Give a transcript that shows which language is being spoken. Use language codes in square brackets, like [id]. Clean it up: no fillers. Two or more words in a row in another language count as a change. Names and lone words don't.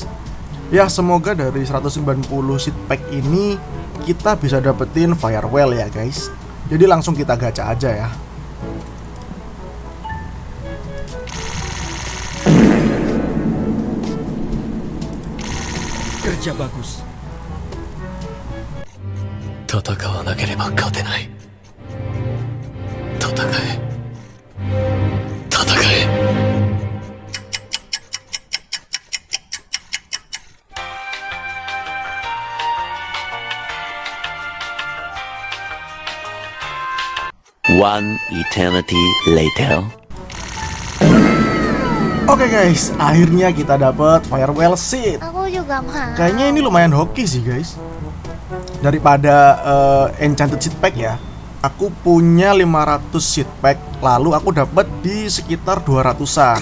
[id] Ya semoga dari 190 [en] seed pack [id] ini kita bisa dapetin firewall ya guys. Jadi langsung kita gacha aja ya. Kerja bagus. [ja] 戦わなければ勝てない。戦え。戦え。 [en] One eternity later. [id] Oke guys, akhirnya kita dapat [en] firewall seed. [id] Aku juga mau. Kayaknya ini lumayan hoki sih guys. Daripada [en] enchanted seed pack [id] ya. Aku punya 500 [en] seed pack, [id] lalu aku dapat di sekitar 200-an.